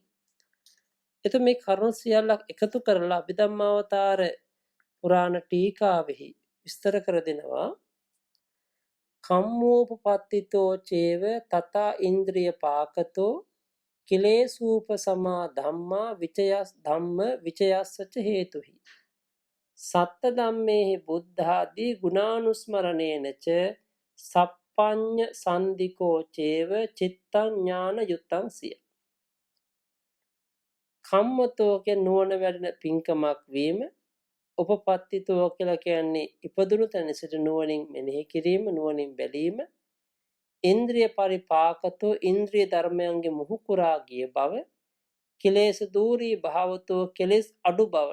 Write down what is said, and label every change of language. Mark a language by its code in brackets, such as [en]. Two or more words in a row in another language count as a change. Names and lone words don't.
[si] එතකොට මේ කරුණු සියල්ලක් එකතු කරලා අභිධම්මාවතාර පුරාණ ටීකාවෙහි විස්තර කර දෙනවා. [pi] කම්මෝපපත්තිතෝ චේව තථා ඉන්ද්‍රිය පාකතෝ කිලේසූප සමා ධම්මා විචයස් ධම්ම විචයස්සච හේතුහි. සත්ත ධම්මේහි බුද්ධාදී ගුණානුස්මරණේනච සප්පඤ්ඤ සන්දිකෝ චේව චිත්තං ඥාන යුත්තං සිය. [si] කම්මතෝ කියන නුවණ වැඩෙන පින්කමක් වීම, උපපත්තිතෝ කියලා කියන්නේ ඉපදුණු තැන සිට නුවණින් මෙනෙහි කිරීම, නුවණින් බැලීම, [pi] ඉන්ද්‍රිය පරිපාකතෝ [si] ඉන්ද්‍රිය ධර්මයන්ගේ මුහුකුරා ගිය බව, [pi] කෙලෙස් දූරී භාවතෝ [si] කෙලෙස් අඩු බව,